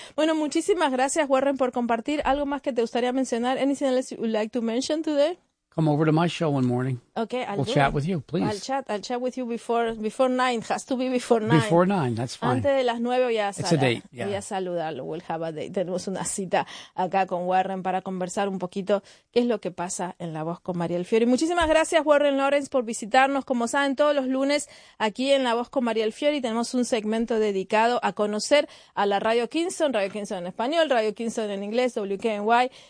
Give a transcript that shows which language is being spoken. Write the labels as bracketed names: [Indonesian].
[Spanish] Bueno, muchísimas gracias, Warren, por compartir. ¿Algo más que te gustaría mencionar? [English] Anything else you would like to mention today? Come over to my show one morning. Okay, we'll chat with you, please. I'll chat with you before 9. Has to be before 9. Before 9, that's fine. [Spanish] Antes de las 9 voy a saludar. [English] It's a date, yeah. [Spanish] Voy a saludarlo. [English] We'll have a date. [Spanish] Tenemos una cita acá con Warren para conversar un poquito qué es lo que pasa en La Voz con Mariel Fiori. Muchísimas gracias, Warren Lawrence, por visitarnos. Como saben, todos los lunes aquí en La Voz con Mariel Fiori tenemos un segmento dedicado a conocer a la Radio Kingston, Radio Kingston en español, Radio Kingston en inglés, WKNY.